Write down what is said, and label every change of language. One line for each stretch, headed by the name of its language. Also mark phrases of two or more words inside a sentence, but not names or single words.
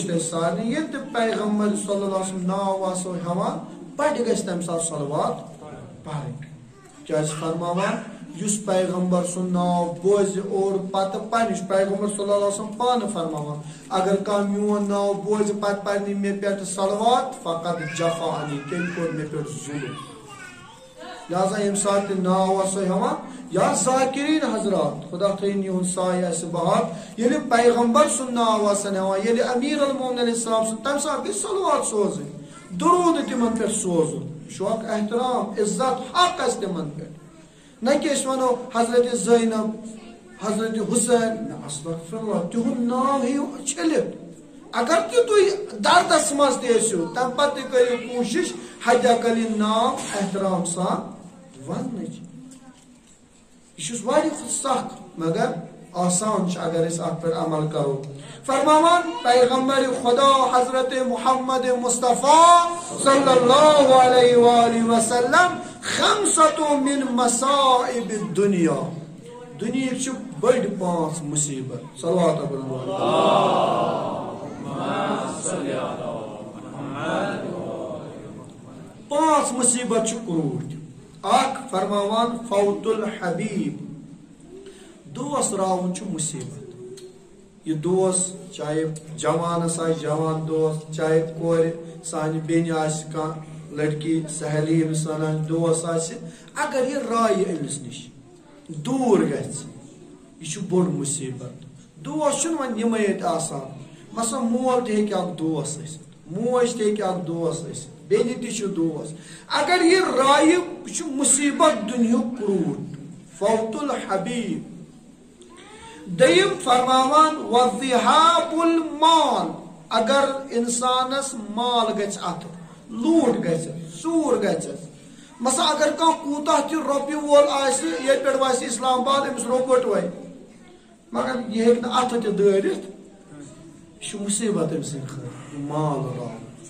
Kashmiri: تۄہہِ سارنٕے ییٚلہِ تہِ پیغمبر
Arabic: صلی اللہ علیہ وسلم
Kashmiri: ناو آسو ہٮ۪وان بڑِ گژھِ تمہِ ساتہٕ صلوات پرٕنۍ کیٛازِ فرماوان یُس پیغمبر سُنٛد ناو بوزِ اور پتہٕ پننِس پیغمبر
Arabic: صلی اللہ علیہ وسلم
Kashmiri: پانہٕ فرماوان اگر کانٛہہ میون ناو بوزِ پتہٕ پرِ نہٕ مےٚ پٮ۪ٹھ صلوات فقط جفانی تیٚلہِ کوٚر مےٚ پٮ۪ٹھ ظُلم لہذا ییٚمہِ ساتہٕ تہِ ناو آسو ہٮ۪وان یا ذاکریٖن حضرات خدا تھٲیِن یِہُنٛد سایہِ آسہِ بحال ییٚلہِ پیغمبر سُنٛد ناو آسن ہٮ۪وان ییٚلہِ
Arabic: امیر المومنین علیہ السلام
Kashmiri: سُنٛد تمہِ ساتہٕ گژھِ صلوات سوزٕنۍ درود تِمن پٮ۪ٹھ سوزُن یہِ چھُ اکھ احترام عزت حق آسہِ تِمن پٮ۪ٹھ نہ کہِ أسۍ ونو حضرت زینب حضرت حسین
Arabic: استغفر اللہ
Kashmiri: تِہُنٛد ناو ہیٚیِو چھٔلِتھ اگر تہِ تُہۍ دردس منٛز تہِ ٲسِو تمہِ پتہٕ تہِ کٔرِو کوٗشش حدِ اقل یہِ ناو احترام سان وننٕچ یہ واریاہ سخ مگر آسان اگر أسۍ اتھ پٮ۪ٹھ عمل کرو فرماوان پیغمبر خدا حضرت محمد مصطفیٰ
Arabic: صلی اللہ علیہ وآلہ وسلم خمسۃ من مصائب الدنیا
Kashmiri: دنیا چھ بڑ 5 مصیبت
Arabic: صلوات اللہ
Kashmiri: پانچ مصیبت چھ کروٹ اخ فرماوان
Arabic: فوت الحبیب
Kashmiri: دوست راون چھ مصیبت یہ دوست چاہے جوان جوان دوست چاہے کور سان بین کان لڑکی سہیلی سان دوست اگر یہ رائے امس نش دور گژھِ یہ بوڑ مصیبت دوست ون یمت آسان مثلا مول تہ ہیٚکہِ اکھ دوست ٲسِتھ موج تہ ہیٚکہِ اکھ دوست ٲسِتھ بیٚنہِ تہ چھُ دوست اگر یہ رائے یہ مصیبت دنیُک کروٹ
Arabic: فوت الحبیب
Kashmiri: دیم فرماوان
Arabic: وذهاب المال
Kashmiri: اگر انسانس مال گژھِ اتھ لوٹ گژھِ ژوٗر گژھِ مثلا اگر کانٛہہ کوٗتاہ تہِ رۄپیہِ وول آسہِ ییٚتہِ پٮ۪ٹھ وسہِ اسلام آباد أمِس روٚپُٹ وۄنۍ مگر یہِ ہیٚکہِ نہٕ اتھٕ تہِ دٲرِتھ یہِ چھُ مُصیبت أمۍ سٕنٛدِ خٲطرٕ مال راوُن